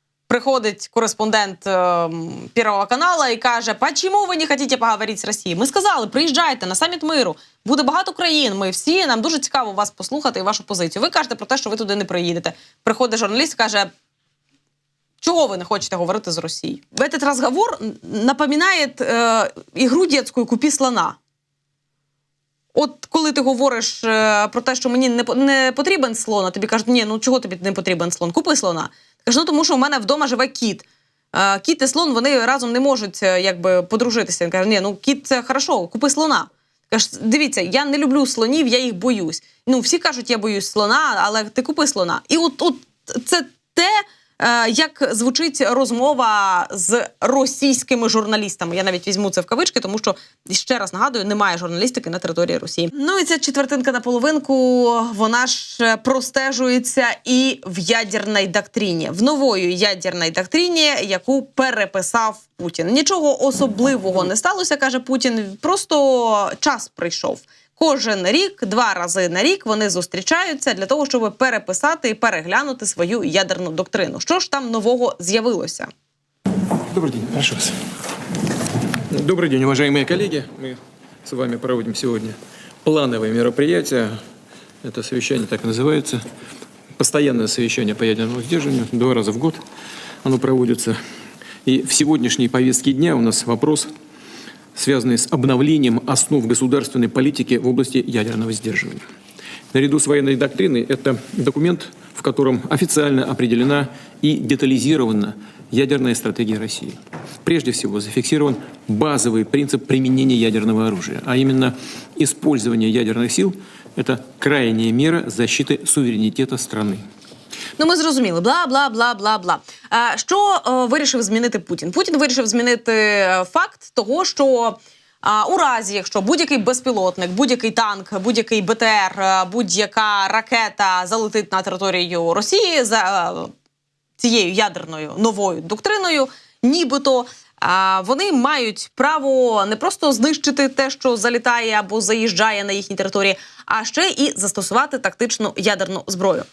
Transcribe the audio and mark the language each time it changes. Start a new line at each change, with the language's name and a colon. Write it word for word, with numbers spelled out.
Ukrainian: Приходить кореспондент э, Первого канала і каже, «Почему ви не хочете поговорити з Росією? Ми сказали, приїжджайте на саміт миру, буде багато країн, ми всі, нам дуже цікаво вас послухати і вашу позицію. Ви кажете про те, що ви туди не приїдете». Приходить журналіст і каже, «Чого ви не хочете говорити з Росією?»
Russian: Этот разговор напоминает э, ігру детскую «Купи слона».
Ukrainian: От коли ти говориш е, про те, що мені не, не потрібен слон, а тобі кажуть, ні, ну чого тобі не потрібен слон? Купи слона. Ти кажеш, ну тому що в мене вдома живе кіт. Е, кіт і слон, вони разом не можуть е, якби подружитися. Він каже, ні, ну кіт це хорошо, купи слона. Ти кажеш, дивіться, я не люблю слонів, я їх боюсь. Ну всі кажуть, я боюсь слона, але ти купи слона. І от, от це те, е, як звучить розмова з російськими журналістами. Я навіть візьму це в кавички, тому що, ще раз нагадую, немає журналістики на території Росії. Ну і ця четвертинка на половинку, вона ж простежується і в ядерній доктрині. В нової ядерній доктрині, яку переписав Путін. Нічого особливого не сталося, каже Путін, просто час прийшов. Кожен рік, два рази на рік вони зустрічаються для того, щоб переписати і переглянути свою ядерну доктрину. Що ж там нового з'явилося?
Russian: Добрый день. Прошу вас. Добрый день, уважаемые коллеги. Мы с вами проводим сегодня плановые мероприятия. Это совещание так и называется. Постоянное совещание по ядерному сдерживанию. Два раза в год оно проводится. И в сегодняшней повестке дня у нас вопрос, связанный с обновлением основ государственной политики в области ядерного сдерживания. Наряду с военной доктриной это документ, в котором официально определена и детализирована ядерная стратегия России. Прежде всего зафиксирован базовый принцип применения ядерного оружия, а именно использование ядерных сил – это крайняя мера защиты суверенитета страны.
Ukrainian: Ну, ми зрозуміли. Бла-бла-бла-бла-бла. Що е, вирішив змінити Путін? Путін вирішив змінити факт того, що е, у разі, якщо будь-який безпілотник, будь-який танк, будь-який БТР, будь-яка ракета залетить на територію Росії за е, цією ядерною новою доктриною, нібито е, вони мають право не просто знищити те, що залітає або заїжджає на їхній території, а ще і застосувати тактичну ядерну зброю.